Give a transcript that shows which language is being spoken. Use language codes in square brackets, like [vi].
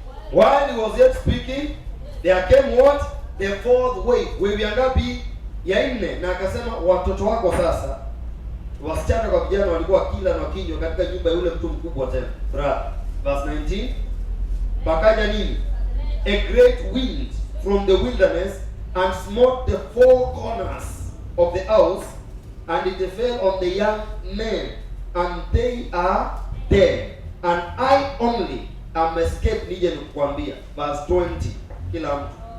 [en] While he was yet speaking, there came what? The fourth wave. [sw] Wave ya ngapi? Ya 4. Na akasema watoto wako sasa, wasichana kwa vijana, walikuwa kila na wakinywa katika nyumba ya yule mtu mkubwa tena. Verse 19. Pakaja nini? [en] A great wind from the wilderness and smote the 4 corners of the house, and it fell on the young men, and they are dead, and I only am escaped. [sw] Nije nikuambia. [en] Verse 20. [sw] Kila mtu.